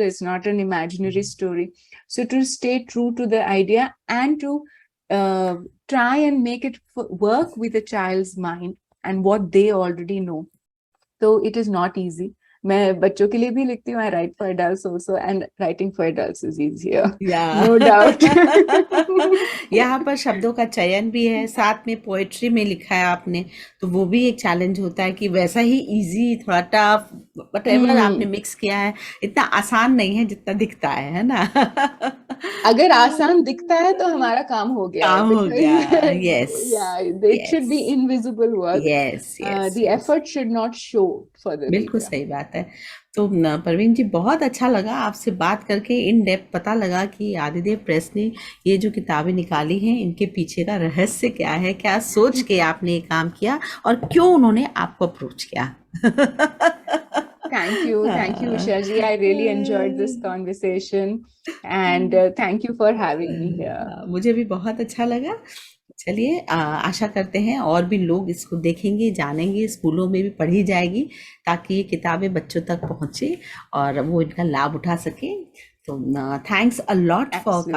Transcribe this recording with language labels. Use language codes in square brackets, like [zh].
[en] It's not an imaginary story. So to stay true to the idea and to try and make it work with a child's mind and what they already know. So it is not easy. [hi] मैं बच्चों के लिए भी लिखती हूँ, [en] I write for adults also, and writing for adults is easier, [hi] या [en] no doubt. [hi] यहाँ पर शब्दों का चयन भी है, साथ में पोएट्री में लिखा है आपने, तो वो भी एक चैलेंज होता है कि वैसा ही इजी, थोड़ा टफ, वटेवर आपने मिक्स किया है, इतना आसान नहीं है जितना दिखता है ना? अगर आसान दिखता है तो हमारा काम हो गया है, काम हो गया। Yes, [en] because yeah, it should be yes, invisible work. Yes, yes, The yes, effort should not show for the [hi] बिल्कुल [en] reader. [hi] सही बात है। तो परवीन जी, बहुत अच्छा लगा आपसे बात करके, इन डेप्थ पता लगा कि आदिदेव प्रेस ने ये जो किताबें निकाली हैं इनके पीछे का रहस्य क्या है, क्या सोच के आपने ये काम किया और क्यों उन्होंने आपको अप्रोच किया। [en] Thank you, Usha ji. I really enjoyed this conversation, and thank you for having me here. [hi] मुझे भी बहुत अच्छा लगा। चलिए, आशा करते हैं और भी लोग इसको देखेंगे, जानेंगे, स्कूलों में भी पढ़ी जाएगी ताकि ये किताबें बच्चों तक पहुंचे और वो इनका लाभ उठा सके। [en] तो thanks a lot for coming